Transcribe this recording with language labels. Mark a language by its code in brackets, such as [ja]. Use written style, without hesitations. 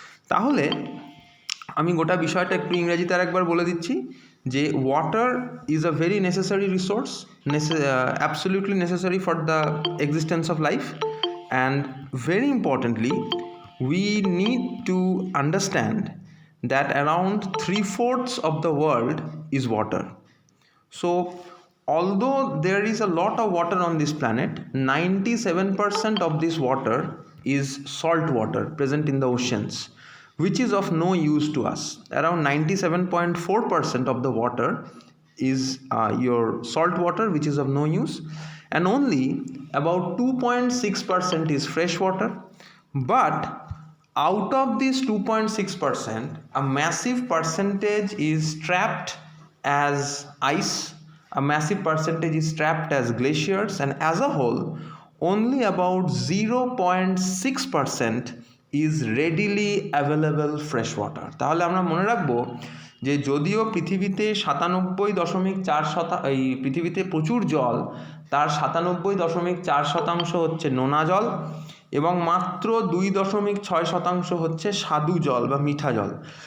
[en] তাহলে আমি গোটা বিষয়টা একটু ইংরেজিতে আরেকবার বলে দিচ্ছি যে water is a very necessary resource, absolutely necessary for the existence of life, and very importantly we need to understand that around 3/4 of the world is water. So although there is a lot of water on this planet, 97% of this water is salt water present in the oceans, which is of no use to us. Around 97.4% of the water is your salt water, which is of no use, and only about 2.6% is fresh water. But out of this 2.6%, a massive percentage is trapped as ice, a massive percentage is trapped as glaciers, and as a whole only about 0.6% is readily available fresh water. [bn] তাহলে আমরা মনে রাখবো যে যদিও পৃথিবীতে 97.4%, এই পৃথিবীতে প্রচুর জল, তার 97.4% হচ্ছে নোনা জল এবং মাত্র 2.6% হচ্ছে স্বাদু জল বা মিঠা জল।